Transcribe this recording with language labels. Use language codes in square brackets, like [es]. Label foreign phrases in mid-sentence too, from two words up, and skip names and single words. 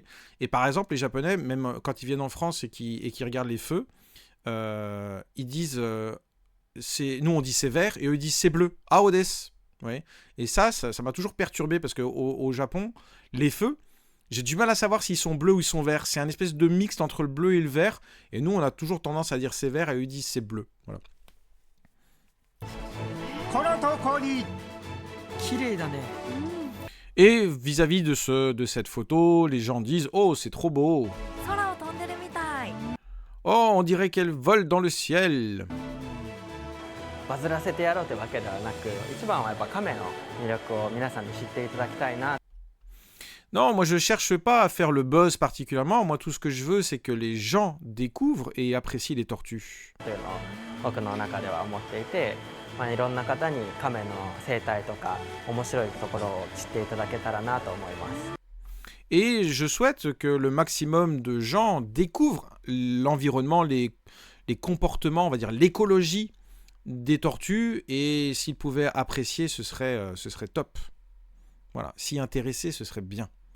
[fr] Et par exemple, les Japonais, même quand ils viennent en France et qu'ils regardent les feux, ils disent, nous on dit c'est vert et eux ils disent c'est bleu. [ja] 青です. Ouais. [fr] Et ça m'a toujours perturbé parce qu'au Japon, les feux, j'ai du mal à savoir s'ils sont bleus ou ils sont verts. C'est un espèce de mixte entre le bleu et le vert. Et nous, on a toujours tendance à dire c'est vert et eux ils disent c'est bleu. Voilà. [ja] この投稿に綺麗だね。 [fr] Et vis-à-vis de cette photo, les gens disent « Oh, c'est trop beau !» [ja] 空を飛んでるみたい。 [fr] « Oh, on dirait qu'elle vole dans le ciel !» [ja] バズらせてやろうってわけではなく、一番はやっぱ亀の魅力を皆さんに知っていただきたいな。 [fr] Non, moi je cherche pas à faire le buzz particulièrement. Moi, tout ce que je veux, c'est que les gens découvrent et apprécient les tortues. [ja] というのを僕の中では思っていて、いろんな方に亀の生態とか面白いところを知っていただけたらなと思います。 [fr] Et je souhaite que le maximum de gens découvrent l'environnement, les comportements, on va dire l'écologie des tortues. Et s'ils pouvaient apprécier, ce serait top. Voilà, s'y intéresser, ce serait bien.